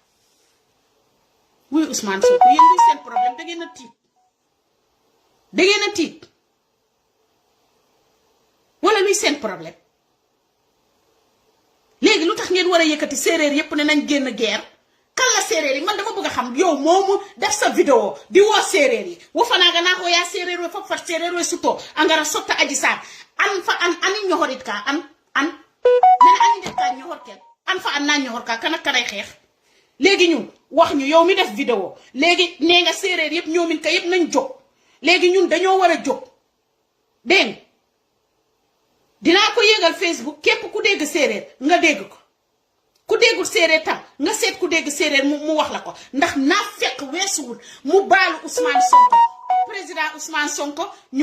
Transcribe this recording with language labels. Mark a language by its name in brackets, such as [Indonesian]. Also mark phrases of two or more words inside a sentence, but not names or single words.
[Wolof] wuyu Ousmane Sonko yéen luy seen problème da ngeen a tiit da ngeen a tiit wala luy seen problème léegi lu tax ngeen war a yëkkati séeréer yépp ne nañ génn guerre kan la séeréer yi man dama bëgg a xam yow moomu def sa vidéo di woo séeréer yi wo fanaaga naa ko yaa [Serer] séeréer we fop fat séeréer we suto angara sotta Adji Sarr an fa an ani ñoxorit ka an nene ani def ka ñoxor ken an fa an naa ñoxor ka [Wolof] kan ak kanay xeex léegi ñun wax ñu yow mi def vidéo léegi nee nga séeréer yépp [Serer] ñoomin ka [Wolof] yépp nañ jóg léegi ñun dañoo war a jóg dégg dinaa ko yégal Facebook képp ku dégg séeréer nga dégg ko ku déggul séeréer tam nga seet ku dégg séeréer mu wax la ko ndax naa fekk weesuwul mu baalu Ousmane Sonko président Ousmane Sonko ñu